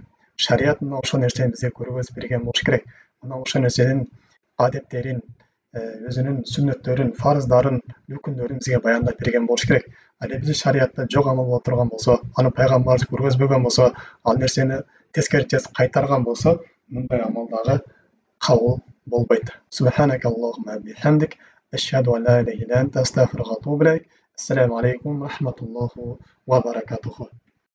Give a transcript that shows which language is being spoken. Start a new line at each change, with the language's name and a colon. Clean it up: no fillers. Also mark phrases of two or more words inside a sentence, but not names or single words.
Kyrgyz: Шариат мына ошол нерсени бизге көргөзүп берген болуш керек. Мына ошол нерсенин адептерин, өзүнүн сүннөттөрүн, фарыздарын, өкүндөрүн бизге баяндап берген болуш керек. Ал эми биздин шариатта жок амал боло турган болсо, аны пайгамбарыбыз көргөзбөгөн болсо, ал нерсени тескерисинче кайтарган болсо, мындай амал дагы кабыл болбойт.
Arabic: سبحانك اللهم وبحمدك، أشهد أن لا إله إلا أنت، أستغفرك وأتوب إليك. السلام عليكم ورحمة الله وبركاته.